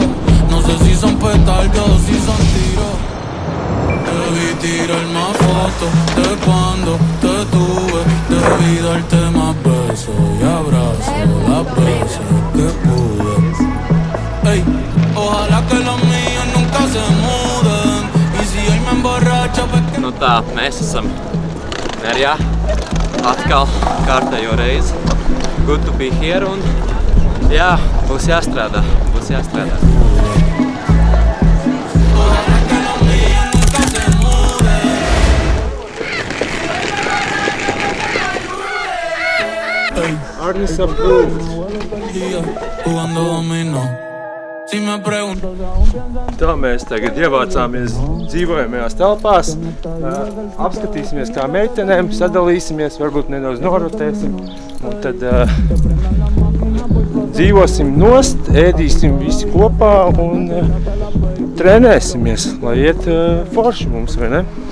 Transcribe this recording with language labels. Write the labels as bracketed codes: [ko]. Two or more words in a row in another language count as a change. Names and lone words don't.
[es] No sé si son petardos o si son tiros. Debí tirar más fotos de cuando te tuve. Debí darte más besos y abrazos las veces que pude. Ey, ojalá que los míos nunca se muden. Y si hoy me emborracho, pues que... [lv] Nu tā, mēs esam Mērķā. Atkal kārtējo reizi. [en] Good to be here [lv] un jā, būs jāstrādā. [en] Arnis approved. [es] Jugando domino. Si me pregunto. [lv] Tā mēs tagad ievācāmies dzīvojamajās telpās, apskatīsimies kā meitenēm, sadalīsimies, varbūt nedaudz norotēsim un tad dzīvosim nost, ēdīsim visi kopā un trenēsimies, lai iet forši mums, vai ne?